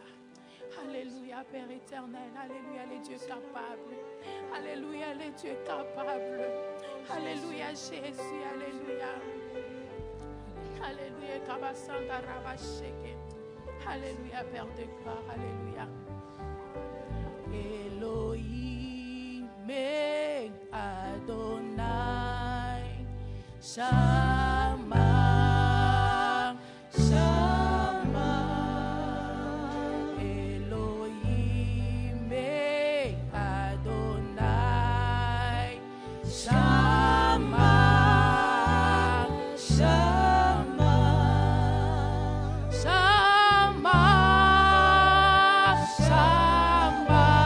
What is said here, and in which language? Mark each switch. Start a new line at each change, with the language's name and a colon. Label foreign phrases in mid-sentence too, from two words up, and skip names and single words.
French: Alléluia Père éternel. Alléluia les dieux capables. Alléluia les dieux capables. Alléluia Jésus. Alléluia. Alléluia. Alléluia Père de gloire. Alléluia.
Hebrew: אלוהים אדוני שמע שמע אלוהים אדוני שמע שמע שמע שמע